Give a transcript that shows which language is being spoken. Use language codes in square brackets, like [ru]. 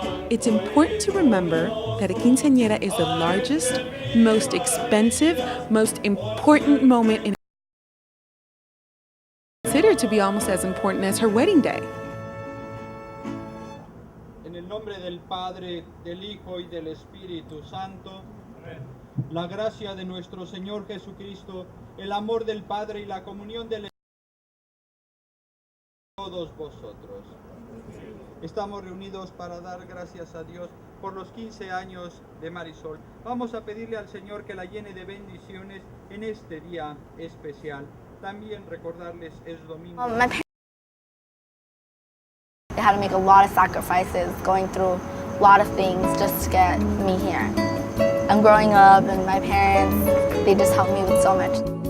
[en] It's important to remember that a quinceañera is the largest, most expensive, most important moment in considered to be almost as important as her wedding day. [es] En el nombre del Padre, del Hijo y del Espíritu Santo, la gracia de nuestro Señor Jesucristo, el amor del Padre y la comunión del Espíritu todos vosotros. Estamos reunidos para dar gracias a Dios por los 15 años de Marisol. Vamos a pedirle al Señor que la llene de bendiciones en este día especial. También recordarles es domingo. [en] My parents had to make a lot of sacrifices, going through a lot of things just to get me here. I'm growing up and my parents, they just helped me with so much.